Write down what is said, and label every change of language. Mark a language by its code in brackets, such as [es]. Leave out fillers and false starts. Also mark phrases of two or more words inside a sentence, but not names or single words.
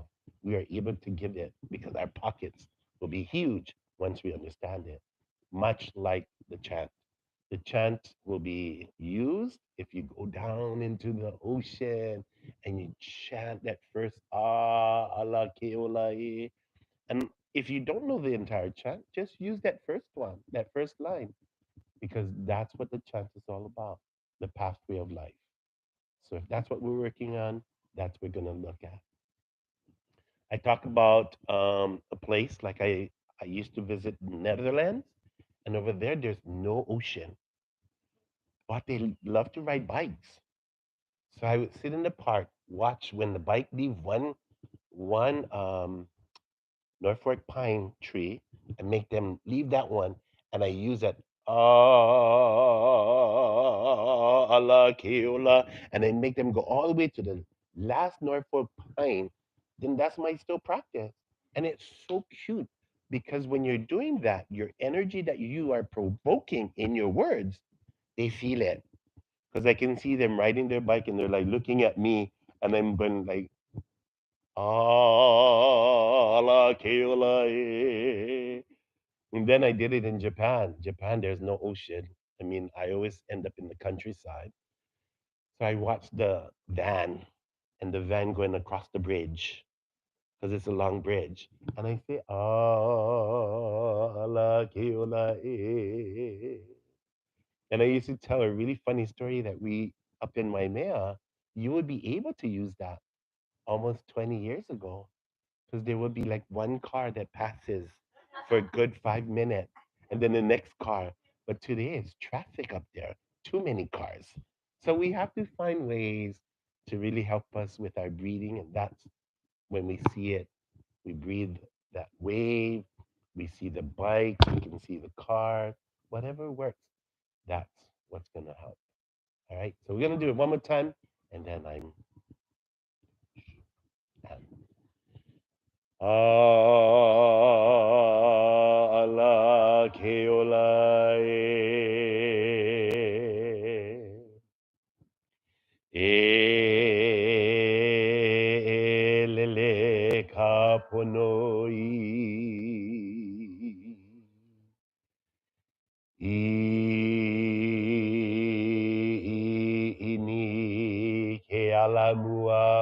[en] We are able to give it because our pockets will be huge once we understand it, much like the chant. The chant will be used if you go down into the ocean and you chant that first [haw] ala ke ola e. [en] And if you don't know the entire chant, just use that first one, that first line, because that's what the chant is all about, the pathway of life. So if that's what we're working on, that's what we're going to look at. I talk about a place like I used to visit Netherlands, and over there, there's no ocean, but they love to ride bikes. So I would sit in the park, watch when the bike leave one Norfolk pine tree and make them leave that one, and I use that [haw] ala ke ola, [en] and then make them go all the way to the last Norfolk pine. Then that's my still practice, and it's so cute because when you're doing that, your energy that you are provoking in your words, they feel it because I can see them riding their bike and they're like looking at me, and I'm going like [haw] ala ke ola e. [en] And then I did it in Japan. Japan, there's no ocean. I mean, I always end up in the countryside. So I watched the van and the van going across the bridge because it's a long bridge. And I say, [haw] ala ke ola e. [en] And I used to tell a really funny story that we, up in Waimea, you would be able to use that almost 20 years ago because there would be like one car that passes for a good 5 minutes and then the next car. But today it's traffic up there, too many cars. So we have to find ways to really help us with our breathing, and that's when we see it. We breathe that wave. We see the bike. We can see the car. Whatever works, that's what's gonna help. All right. So we're gonna do it one more time, and then I'm done. [haw] Ala Ke Ola ʻElele ka pono ʻIʻini ke ala mua